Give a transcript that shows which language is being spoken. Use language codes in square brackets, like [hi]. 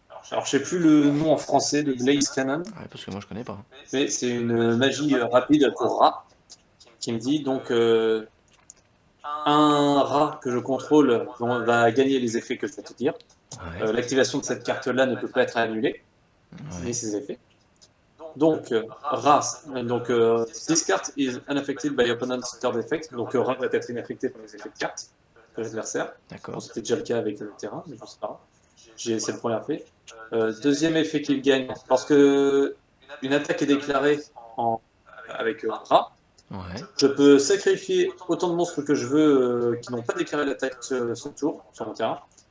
[fr] Alors, je sais plus le nom en français de Blaze Cannon, Ouais, parce que moi, je connais pas. mais c'est une magie rapide pour Ra, qui me dit donc un Ra que je contrôle va gagner les effets que je vais te dire. Ouais. L'activation de cette carte-là ne peut pas être annulée, Ouais. ni ses effets. Donc, Ra, donc [en] this card is unaffected by opponent's card effect. [fr] Donc, Ra va être inaffecté par les effets de carte de l'adversaire. Bon, D'accord. c'était déjà le cas avec le terrain, mais je sais pas. C'est le premier effet. Deuxième effet qu'il gagne, lorsque une attaque est déclarée avec Ra, Ouais. je peux sacrifier autant de monstres que je veux qui n'ont pas déclaré l'attaque son tour sur mon terrain.